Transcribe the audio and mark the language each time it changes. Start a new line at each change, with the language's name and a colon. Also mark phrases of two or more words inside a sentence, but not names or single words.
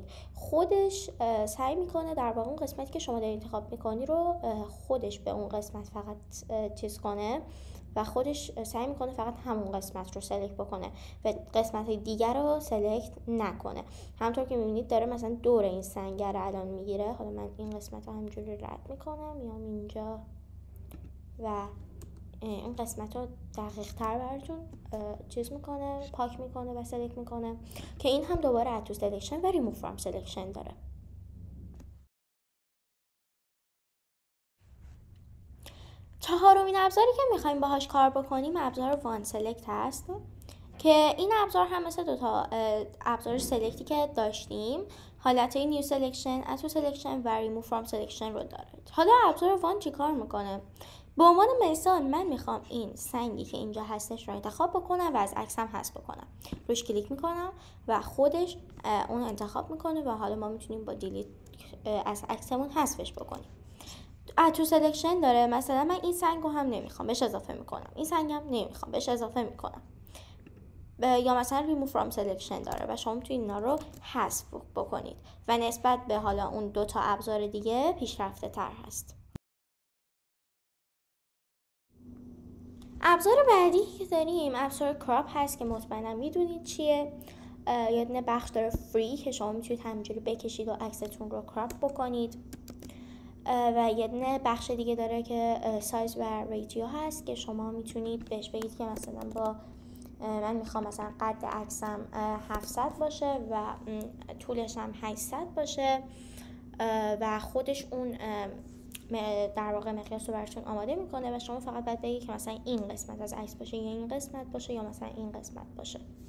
Persian: خودش سعی میکنه در واقع اون قسمتی که شما دارید انتخاب میکنی رو خودش به اون قسمت فقط چیز کنه و خودش سعی میکنه فقط همون قسمت رو سلکت بکنه و قسمت دیگر رو سلکت نکنه. همونطور که میبینید داره مثلا دور این سنگر رو الان میگیره. حالا من این قسمت رو همینجوری رد میکنم، میام اینجا و این قسمت رو دقیق تر براتون چیز میکنه، پاک میکنه و سلکت میکنه که این هم دوباره
English: add to selection
Persian: و
English: remove from selection
Persian: داره. چهارمین ابزاری که میخوایم باهاش کار بکنیم ابزار وان سلکت هست که این ابزار هم مثل دوتا ابزار سلکتی که داشتیم حالتهای
English: new selection, add to selection و remove from selection
Persian: رو داره. حالا ابزار وان چی کار میکنه؟ به عنوان مثال من میخوام این سنگی که اینجا هستش رو انتخاب بکنم و از عکسم حذف بکنم. روش کلیک میکنم و خودش اون انتخاب میکنه و حالا ما میتونیم با دیلیت از عکسمون حذفش بکنیم.
English: add to selection
Persian: داره، مثلا من این سنگ رو هم نمیخوام بهش اضافه میکنم، این سنگ هم نمیخوام بهش اضافه میکنم. یا مثلا
English: remove from selection
Persian: داره و شما میتونید اینا رو حذف بکنید و نسبت به حالا اون دوتا ابزار دیگه پیشرفته تر هست. ابزار بعدی که داریم ابزار کراپ هست که مطمئنا میدونید چیه. یه دونه بخش داره فری که شما میتونید همینجوری بکشید و عکستون رو کراپ بکنید و یه دونه بخش دیگه داره که سایز و ریتیو هست که شما میتونید بهش بگید که مثلا با من میخوام مثلا قد عکسم 700 باشه و طولش هم 800 باشه و خودش اون در واقع مقیاس رو براتون آماده میکنه و شما فقط باید بگید که مثلا این قسمت از عکس باشه یا این قسمت باشه یا مثلا این قسمت باشه.